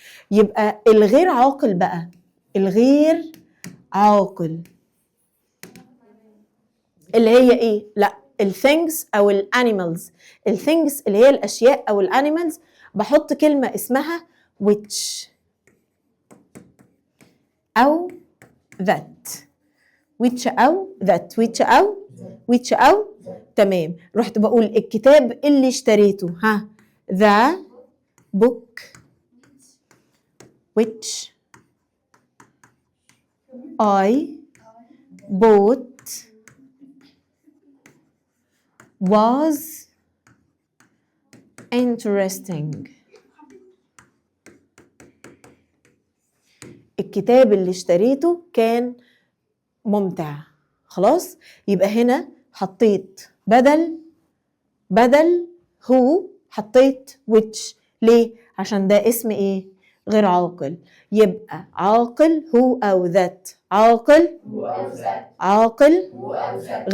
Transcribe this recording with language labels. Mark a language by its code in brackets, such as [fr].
[ar] يبقى الغير عاقل بقى، الغير عاقل اللي هي ايه؟ لا، الثينجز او الانيمالز. الثينجز اللي هي الاشياء او الانيمالز، بحط كلمه اسمها which او that، which او that، which او تمام. رحت بقول الكتاب اللي اشتريته، [en] the book which I bought was interesting. [ar] الكتاب اللي اشتريته كان ممتع. خلاص، يبقى هنا حطيت بدل هو حطيت which. ليه؟ عشان ده اسم ايه؟ غير عاقل. يبقى عاقل هو أو ذات، عاقل هو أو ذات، عاقل هو أو ذات.